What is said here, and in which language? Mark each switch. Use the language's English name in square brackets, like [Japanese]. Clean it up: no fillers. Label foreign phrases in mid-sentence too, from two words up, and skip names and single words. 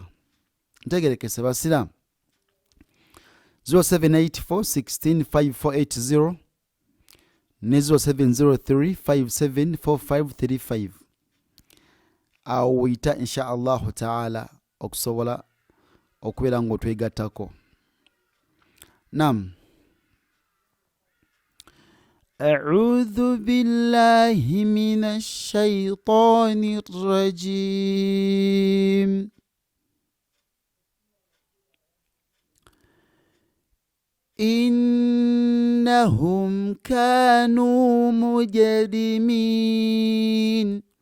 [Ganda] Ntegerekese basiraamu. 0784165480 ne 0703574535 awo wuyita [Arabic] إن شاء الله تعالى [Ganda] okusobola okubeera ng'otwegattako. [Arabic] Nam أعوذ بالله من الشيطان الرجيم. إنهم كانوا مجرمين.